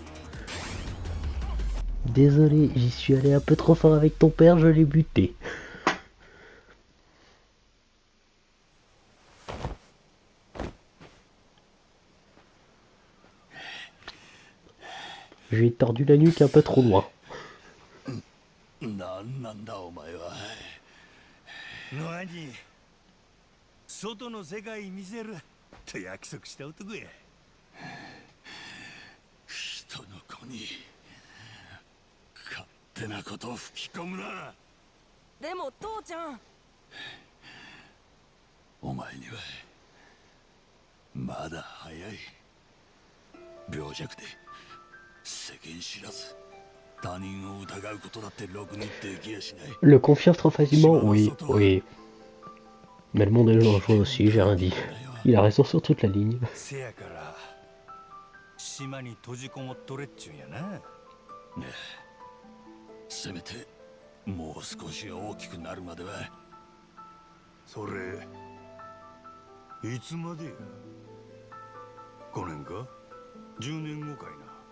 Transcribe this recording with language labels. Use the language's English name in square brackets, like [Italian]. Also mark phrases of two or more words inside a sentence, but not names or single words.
[French] Désolé, j'y suis allé un peu trop fort avec ton père, je l'ai buté. Je lui ai tordu la nuque un peu trop loin. [Japanese] なんなんだお前は。ノアに外の世界見せると約束した男や。人の子に勝手なことを吹き込むな。でも父ちゃん。お前にはまだ早い。病弱で世間知らず。他人を疑うことだってろくにできやしない。 [French] Le confiance trop facilement, oui, oui. Mais le monde est dangereux aussi, j'ai rien dit. Il a raison sur toute la ligne. [Japanese] せやから島に閉じこもっとれっちゅうんやな。ねえ、せめてもう少し大きくなるまでは。それいつまでや。5年か10年後かいな。